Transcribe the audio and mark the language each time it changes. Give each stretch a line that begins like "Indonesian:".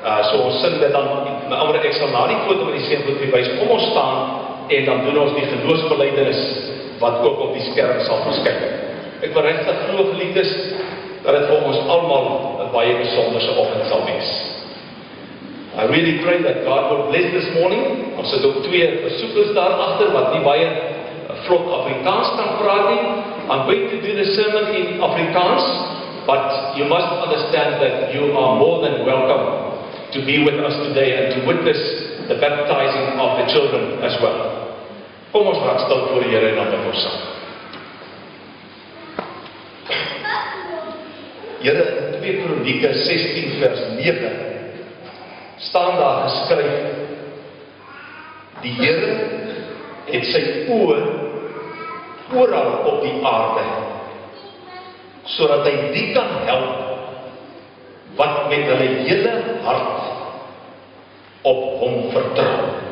Afrikaans: So ons sing dit dan, ek sal na die foto met die seëngroet wys, kom ons staan en dan doen ons die geloofsbelijdenis wat ook op die skerm sal verskyn. Ek wil regtig glo, geliefdes, dat dit vir ons almal 'n baie besonderse oggend sal wees.
English: I really pray that God will bless this morning.
Afrikaans: Ons het ook 2 besoekers daar agter wat nie baie vlot Afrikaans kan praat nie.
English: I'm going to do the sermon in Afrikaans, but you must understand that you are more than welcome to be with us today and to witness the baptizing of the children as well.
Afrikaans: Kom ons raak stil voor die Here en dan bid ons saam. Here, in 2 Kronieke 16 vers 9 staan daar geskryf: die Here het sy oë oral op die aarde, sodat hy die kan help wat met hulle hele hart op hom vertrou.